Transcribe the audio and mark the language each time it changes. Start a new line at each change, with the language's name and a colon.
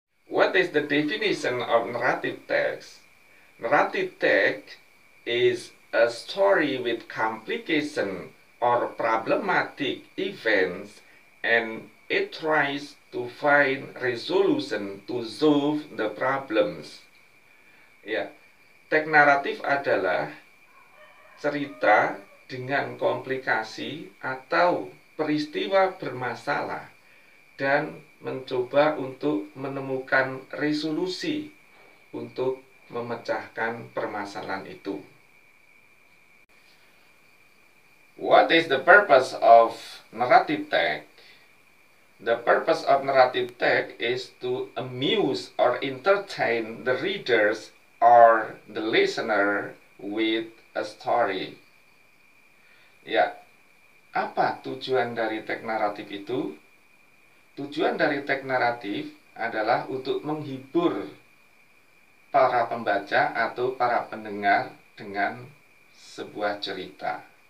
English: What is the definition of narrative text? Narrative text is a story with complication or problematic events, and it tries to find resolution to solve the problems.
Indonesian: Ya, teks naratif adalah cerita dengan komplikasi atau peristiwa bermasalah dan mencoba untuk menemukan resolusi untuk memecahkan permasalahan itu.
English: What is the purpose of narrative text? The purpose of narrative text is to amuse or entertain the readers or the listener with a story.
Indonesian: Ya, apa tujuan dari teks naratif itu? Tujuan dari teks naratif adalah untuk menghibur para pembaca atau para pendengar dengan sebuah cerita.